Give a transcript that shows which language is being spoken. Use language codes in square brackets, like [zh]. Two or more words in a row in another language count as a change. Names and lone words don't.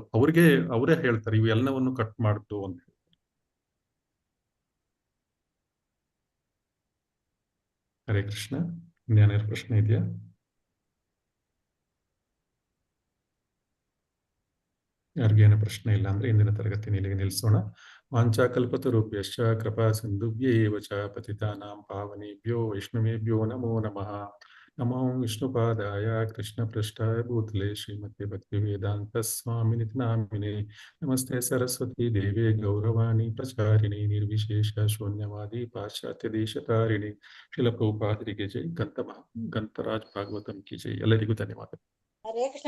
[kn] ಅವರೇ ಹೇಳ್ತಾರೆ ಇವೆಲ್ಲವನ್ನು ಕಟ್ ಮಾಡ್ತು ಅಂತ. ಹರೇ ಕೃಷ್ಣ. ಇನ್ನೇನಾದ್ರು ಪ್ರಶ್ನೆ ಇದೆಯಾ? ಯಾರಿಗೇನು ಪ್ರಶ್ನೆ ಇಲ್ಲ ಅಂದ್ರೆ ಇಂದಿನ ತರಗತಿ ಇಲ್ಲಿಗೆ ನಿಲ್ಲಿಸೋಣ. [sa] ವಾಂಛಾಕಲ್ಪತರುಭ್ಯಶ್ಚ ಕೃಪಾ ಸಿಂಧುಭ್ಯೇವ ಚ ಪತಿತಾನಾಂ ಪಾವನೇಭ್ಯೋ ವೈಷ್ಣವೇಭ್ಯೋ ನಮೋ ನಮಃ. ನಮೋ ವಿಷ್ಣುಪಾದಾಯ ಕೃಷ್ಣ ಪೃಷ್ಠಾಯ ಭೂತಲೆ ಶ್ರೀಮತಿ ಭಕ್ತಿವೇದಾಂತ ಸ್ವಾಮಿನಿತಿ ನಾಮಿನೇ. ನಮಸ್ತೆ ಸರಸ್ವತಿ ದೇವೇ ಗೌರವಾಣಿ ಪ್ರಚಾರಿಣಿ ನಿರ್ವಿಶೇಷ ಶೂನ್ಯವಾದಿ ಪಾಶ್ಚಾತ್ಯ ದೇಶತಾರಿಣಿ. [kn] ಶ್ರೀಲ ಪ್ರಭುಪಾದರಿಗೆ ಜೈ. ಗಂತರಾಜ್ ಭಾಗವತಂ [hi] की जय. [kn] ಎಲ್ಲರಿಗೂ ಧನ್ಯವಾದ. ಹರೇ ಕೃಷ್ಣ